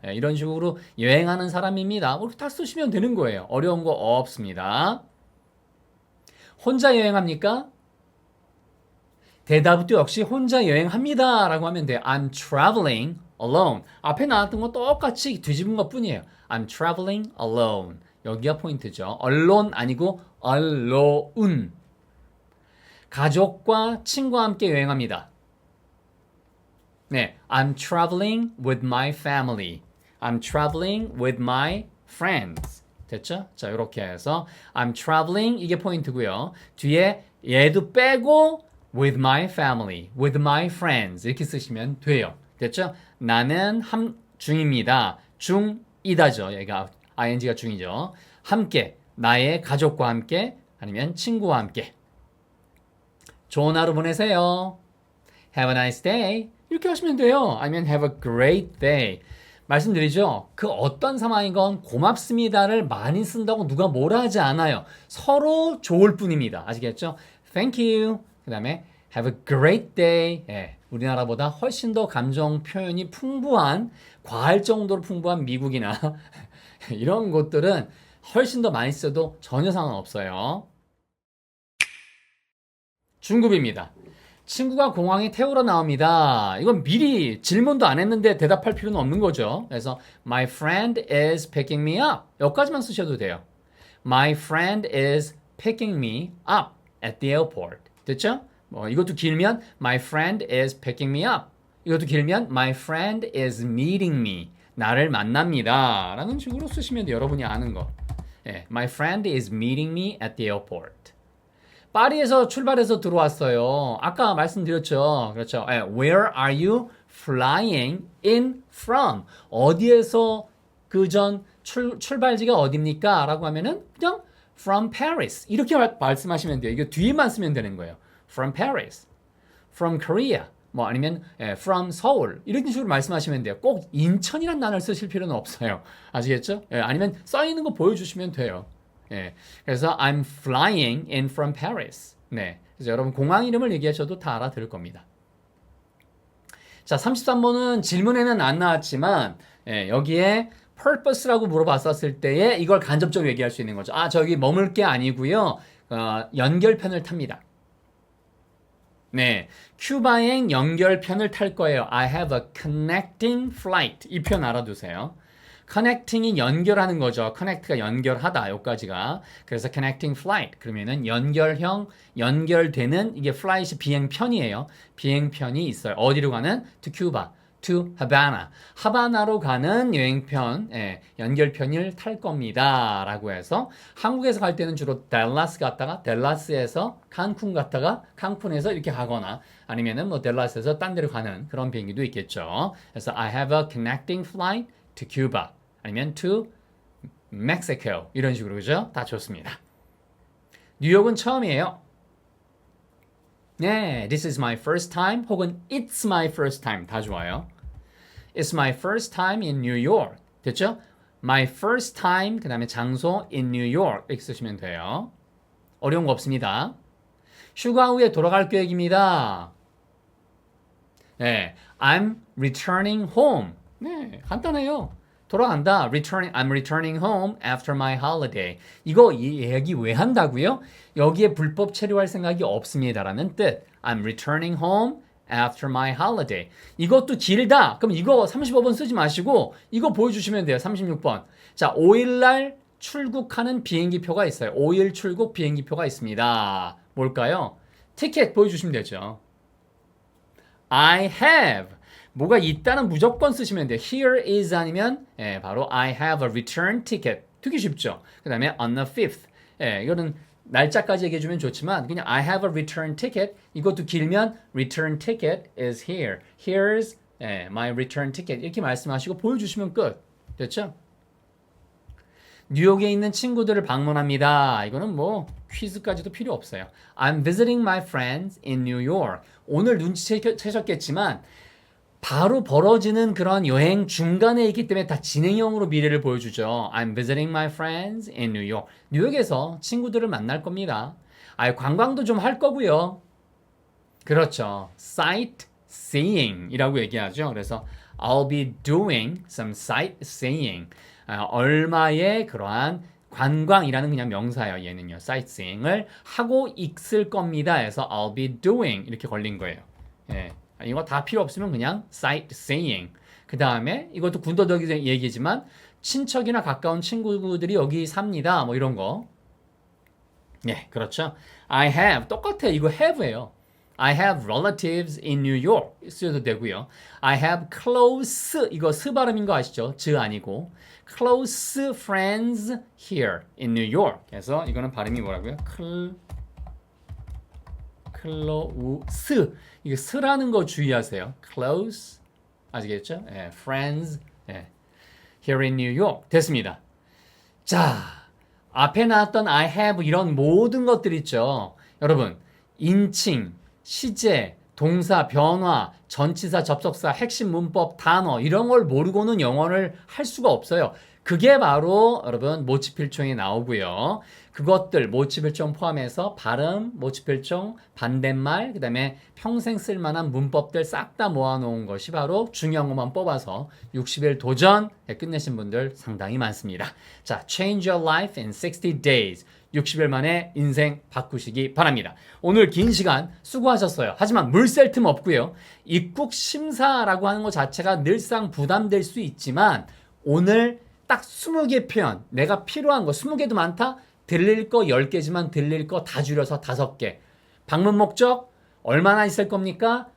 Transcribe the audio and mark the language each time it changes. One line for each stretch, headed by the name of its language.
Korean: 이런 식으로 여행하는 사람입니다. 이렇게 다 쓰시면 되는 거예요. 어려운 거 없습니다. 혼자 여행합니까? 대답도 역시 혼자 여행합니다 라고 하면 돼요.
English: I'm traveling alone.
Korean: 앞에 나왔던 거 똑같이 뒤집은 것 뿐이에요.
English: I'm traveling alone.
Korean: 여기가 포인트죠.
English: alone
Korean: 아니고
English: alone.
Korean: 가족과 친구와 함께 여행합니다. 네,
English: I'm traveling with my family. I'm traveling with my friends.
Korean: 됐죠? 자, 이렇게 해서
English: I'm traveling
Korean: 이게 포인트고요. 뒤에 얘도 빼고
English: with my family, with my friends
Korean: 이렇게 쓰시면 돼요. 됐죠? 나는 중입니다. 중이다죠. 얘가 ing가 중이죠. 함께 나의 가족과 함께 아니면 친구와 함께. 좋은 하루 보내세요.
English: Have a nice day.
Korean: 이렇게 하시면 돼요. 아니면
English: have a great day.
Korean: 말씀드리죠. 그 어떤 상황이건 고맙습니다를 많이 쓴다고 누가 뭐라 하지 않아요. 서로 좋을 뿐입니다. 아시겠죠?
English: Thank you.
Korean: 그 다음에
English: have a great day.
Korean: 예, 우리나라보다 훨씬 더 감정 표현이 풍부한, 과할 정도로 풍부한 미국이나 이런 곳들은 훨씬 더 많이 써도 전혀 상관없어요. 중급입니다. 친구가 공항에 태우러 나옵니다. 이건 미리 질문도 안 했는데 대답할 필요는 없는 거죠. 그래서
English: My friend is picking me up.
Korean: 여기까지만 쓰셔도 돼요.
English: My friend is picking me up at the airport.
Korean: 됐죠? 이것도 길면
English: My friend is picking me up. 이것도 길면 My friend is meeting me.
Korean: 나를 만납니다. 라는 식으로 쓰시면 돼요. 여러분이 아는 거. 예,
English: My friend is meeting me at the airport.
Korean: 파리에서 출발해서 들어왔어요. 아까 말씀드렸죠. 그렇죠.
English: Where are you flying in from?
Korean: 어디에서 그 전 출발지가 어딥니까? 라고 하면은 그냥
English: from Paris.
Korean: 이렇게 말씀하시면 돼요. 이거 뒤에만 쓰면 되는 거예요.
English: From Paris. From Korea. 아니면 from Seoul.
Korean: 이런 식으로 말씀하시면 돼요. 꼭 인천이라는 단어를 쓰실 필요는 없어요. 아시겠죠? 아니면 써 있는 거 보여주시면 돼요. 그래서
English: I'm flying in from Paris.
Korean: 네. 그래서 여러분 공항 이름을 얘기하셔도 다 알아들을 겁니다. 자, 33번은 질문에는 안 나왔지만 여기에 purpose라고 물어봤었을 때에 이걸 간접적으로 얘기할 수 있는 거죠. 저기 머물 게 아니고요. 연결편을 탑니다. 네, 큐바행 연결편을 탈 거예요.
English: I have a connecting flight.
Korean: 이 표현 알아두세요. connecting이 연결하는 거죠. connect가 연결하다. 여기까지가. 그래서
English: connecting flight.
Korean: 그러면은 연결형, 연결되는 이게 flight이 비행편이에요. 비행편이 있어요. 어디로 가는?
English: to Cuba. to Havana.
Korean: 하바나로 가는 여행편, 연결편을 탈 겁니다. 라고 해서 한국에서 갈 때는 주로 댈라스 갔다가 댈라스에서 칸쿤 갔다가 칸쿤에서 이렇게 가거나 아니면은 댈라스에서 딴 데로 가는 그런 비행기도 있겠죠. 그래서
English: I have a connecting flight to Cuba
Korean: 아니면
English: to Mexico
Korean: 이런 식으로 그죠? 다 좋습니다. 뉴욕은 처음이에요. 네,
English: this is my first time
Korean: 혹은
English: it's my first time
Korean: 다 좋아요.
English: It's my first time in New York.
Korean: 됐죠?
English: My first time
Korean: 그 다음에 장소
English: in New York
Korean: 이렇게 쓰시면 돼요. 어려운 거 없습니다. 휴가 후에 돌아갈 계획입니다. 네,
English: I'm returning home.
Korean: 네, 간단해요. 돌아간다.
English: I'm returning home after my holiday.
Korean: 이거 이 얘기 왜 한다고요? 여기에 불법 체류할 생각이 없습니다라는 뜻.
English: I'm returning home after my holiday.
Korean: 이것도 길다. 그럼 이거 35번 쓰지 마시고 이거 보여주시면 돼요. 36번. 자, 5일날 출국하는 비행기표가 있어요. 5일 출국 비행기표가 있습니다. 뭘까요? 티켓 보여주시면 되죠. I have. 뭐가 있다는 무조건 쓰시면 돼요.
English: Here is
Korean: 아니면 바로
English: I have a return ticket.
Korean: 되게 쉽죠. 그 다음에
English: on the 5th.
Korean: 이거는 날짜까지 얘기해주면 좋지만 그냥
English: I have a return ticket.
Korean: 이것도 길면
English: return ticket is here. Here's my return ticket.
Korean: 이렇게 말씀하시고 보여주시면 끝. 됐죠? 뉴욕에 있는 친구들을 방문합니다. 이거는 퀴즈까지도 필요 없어요.
English: I'm visiting my friends in New York.
Korean: 오늘 눈치채셨겠지만 바로 벌어지는 그런 여행 중간에 있기 때문에 다 진행형으로 미래를 보여주죠.
English: I'm visiting my friends in New York.
Korean: 뉴욕에서 친구들을 만날 겁니다. 관광도 좀 할 거고요. 그렇죠. sightseeing이라고 얘기하죠. 그래서
English: I'll be doing some sightseeing.
Korean: 얼마의 그러한 관광이라는 그냥 명사예요. 얘는요. sightseeing을 하고 있을 겁니다. 해서
English: I'll be doing
Korean: 이렇게 걸린 거예요. 이거 다 필요 없으면 그냥 sightseeing. 그 다음에 이것도 군더더기 얘기지만 친척이나 가까운 친구들이 여기 삽니다. 이런 거. 네, 그렇죠.
English: I have
Korean: 똑같아. 이거 have예요.
English: I have relatives in New York
Korean: 쓰셔도 되고요.
English: I have close
Korean: 이거 스 발음인 거 아시죠? 즈 아니고
English: close friends here in New York.
Korean: 그래서 이거는 발음이 뭐라고요? close 이거 스라는 거 주의하세요. close 아시겠죠?
English: friends here in New York
Korean: 됐습니다. 자, 앞에 나왔던 I have 이런 모든 것들 있죠. 여러분, 인칭, 시제, 동사, 변화, 전치사, 접속사, 핵심 문법, 단어 이런 걸 모르고는 영어를 할 수가 없어요. 그게 바로 여러분 모치필종에 나오고요. 그것들 모치필종 포함해서 발음, 모치필종, 반대말, 그 다음에 평생 쓸만한 문법들 싹 다 모아놓은 것이 바로 중요한 것만 뽑아서 60일 도전에 끝내신 분들 상당히 많습니다. 자,
English: Change your life in 60 days.
Korean: 60일 만에 인생 바꾸시기 바랍니다. 오늘 긴 시간 수고하셨어요. 하지만 물샐 틈 없고요. 입국 심사라고 하는 것 자체가 늘상 부담될 수 있지만 오늘 딱 20개 표현, 내가 필요한 거 20개도 많다? 들릴 거 10개지만 들릴 거 다 줄여서 5개. 방문 목적, 얼마나 있을 겁니까?